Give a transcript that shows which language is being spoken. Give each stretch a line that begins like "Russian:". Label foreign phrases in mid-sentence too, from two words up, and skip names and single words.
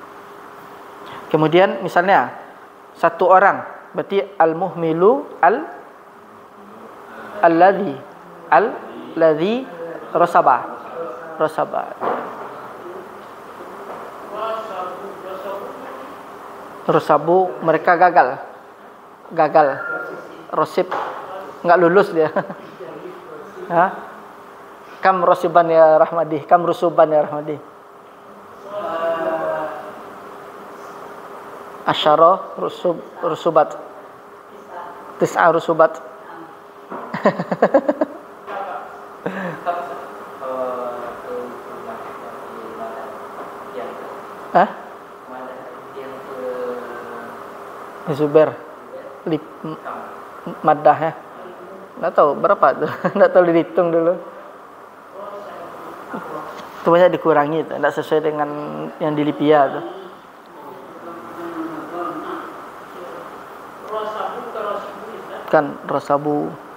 Indonesian: Kemudian misalnya satu orang, berarti
Arabic: المهمل الذي رسب.
Indonesian: Rasabu mereka gagal. Rasib enggak lulus dia.
Arabic: كم راسبا يا Rahmadi، كم رسوبا يا Rahmadi. عشر رسوبات. تسع رسوبات. Zubair maddah ya.
Indonesian: Enggak tahu berapa tuh. Enggak tahu dihitung dulu. Itu banyak dikurangi, tidak sesuai dengan yang di Lipia tuh. Kan rasabu.